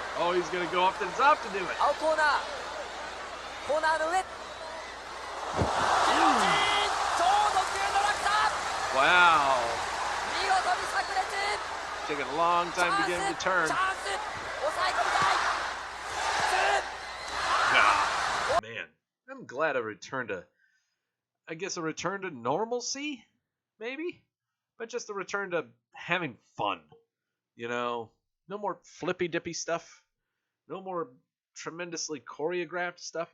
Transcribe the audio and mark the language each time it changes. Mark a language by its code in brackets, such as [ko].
[en] Oh, he's going to go up to the top to do it. [ja] 青コーナー。コーナーの上。ギロチン。超ド級の落下。Wow. 見事に炸裂。 [en] Taking a long time to get him to turn. [ja] チャンス。抑え込みたい。 [en] Man, I'm glad I returned to, I guess a return to normalcy, maybe? But just a return to having fun, you know? No more flippy-dippy stuff. No more tremendously choreographed stuff.